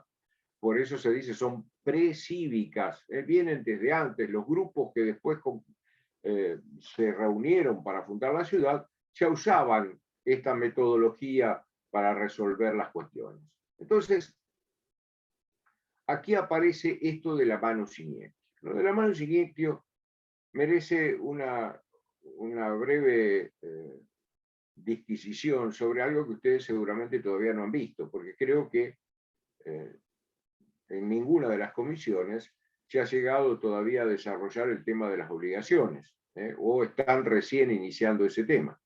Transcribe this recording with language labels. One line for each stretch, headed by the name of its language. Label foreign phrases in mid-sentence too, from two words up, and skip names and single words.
Spanish: Por eso se dice son precívicas, vienen desde antes. Los grupos que después se reunieron para fundar la ciudad ya usaban esta metodología para resolver las cuestiones. Entonces, aquí aparece esto de la
Latin: manus iniectio.
Spanish: Lo de la
Latin: manus iniectio
Spanish: merece una breve disquisición sobre algo que ustedes seguramente todavía no han visto, porque creo que en ninguna de las comisiones se ha llegado todavía a desarrollar el tema de las obligaciones, o están recién iniciando ese tema.